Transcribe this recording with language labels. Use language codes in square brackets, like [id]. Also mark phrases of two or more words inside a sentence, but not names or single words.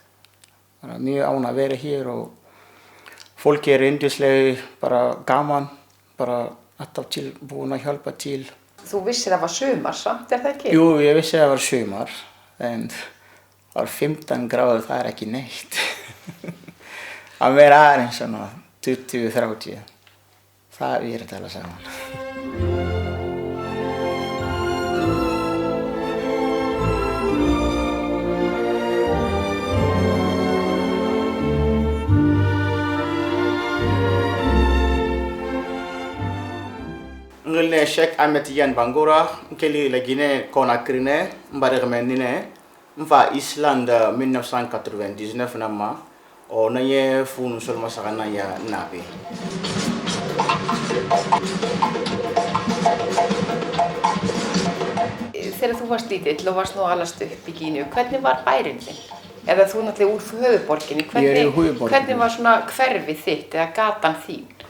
[is] Bara mjög ánægð að vera hér og fólki yndislega, bara gaman, bara alltaf búin að hjálpa til. Þú vissir það var sumar samt, það ekki? Jú, ég vissi það var sumar, en það var 15 gráður, það ekki neitt. Að vera aðeins svona 20-30, það þetta alveg saman. [ff] Ngulne Sheikh Ahmed Tidiane Bangura, keli lagine Conakry mbaremendine, mfa Islande 1999 nama, o naye funu solma sakana ya nabi. [is] Þegar þú varst lítill og varst nú alast upp í Gínu, hvernig var bærinn þinn? Eða þú náttúrulega úr höfuðborginni, hvernig var svona hverfið þitt eða gatan þín?